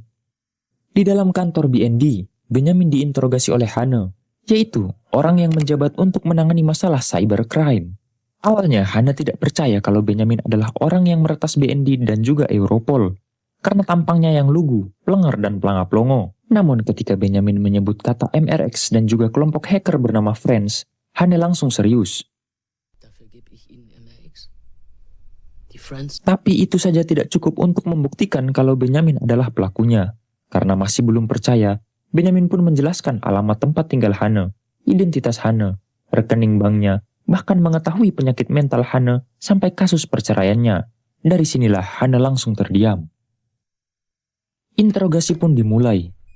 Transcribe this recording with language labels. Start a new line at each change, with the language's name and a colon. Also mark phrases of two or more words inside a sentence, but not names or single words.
Indonesian: Di dalam kantor BND, Benjamin diinterogasi oleh Hanne, yaitu orang yang menjabat untuk menangani masalah cybercrime. Awalnya Hanne tidak percaya kalau Benjamin adalah orang yang meretas BND dan juga Europol, karena tampangnya yang lugu, pelengor dan pelangap-longo. Namun ketika Benjamin menyebut kata MRX dan juga kelompok hacker bernama Friends, Hanne langsung serius.
German: Dafür gebe ich Ihnen MRX. Die Friends.
Indonesian: Tapi itu saja tidak cukup untuk membuktikan kalau Benjamin adalah pelakunya. Karena masih belum percaya, Benjamin pun menjelaskan alamat tempat tinggal Hanne, identitas Hanne, rekening banknya, bahkan mengetahui penyakit mental Hanne sampai kasus perceraiannya. Dari sinilah Hanne langsung terdiam. Interogasi pun dimulai.